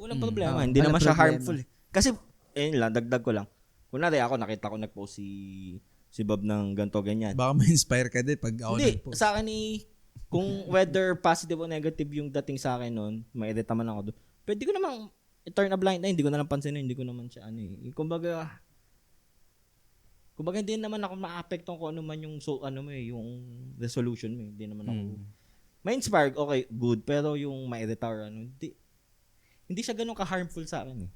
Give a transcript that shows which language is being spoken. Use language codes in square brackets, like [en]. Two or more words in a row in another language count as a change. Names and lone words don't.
[tl] Walang problema. Oo, Hindi walang naman siya problema. harmful. Kasi, lang, dagdag ko lang. Kunwari ako, nakita ko nag-post si Bob ng ganto ganyan. Baka ma-inspire ka din pag ako Hindi, nag-post. sa akin kung [en] whether positive [tl] o negative yung dating sa akin noon, ma-edit naman ako doon. Pwede ko namang [en] turn a blind eye, [tl] hindi ko na lang pansinin, hindi ko naman siya Kumbaga hindi naman ako ma-apektuhan kung ano man yung yung resolution mo, hindi naman ako ma-inspire, [en] okay, good, [tl] pero yung ma-edit or hindi siya ganun ka-harmful sa akin eh.